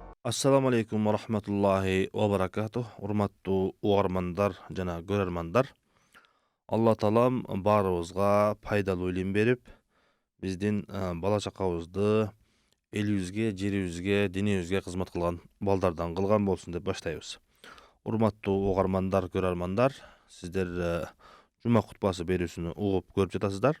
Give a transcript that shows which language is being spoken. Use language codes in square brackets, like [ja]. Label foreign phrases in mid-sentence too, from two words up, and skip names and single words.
[ar] السلام عليكم ورحمة الله وبركاته. [ky] Urmattu ugarmanдар жана көрөрmanдар. Алла таалам барыбызга пайдалуу илим берип, биздин бала чакабызды элибизге, жерибизге, динибизге кызмат кылган балдардан кылган болсун деп баштайбыз. Урматтуу угармандар, көрөрмандар, сиздер жума кутбасы берүүсүнү угуп көрүп жатасыздар.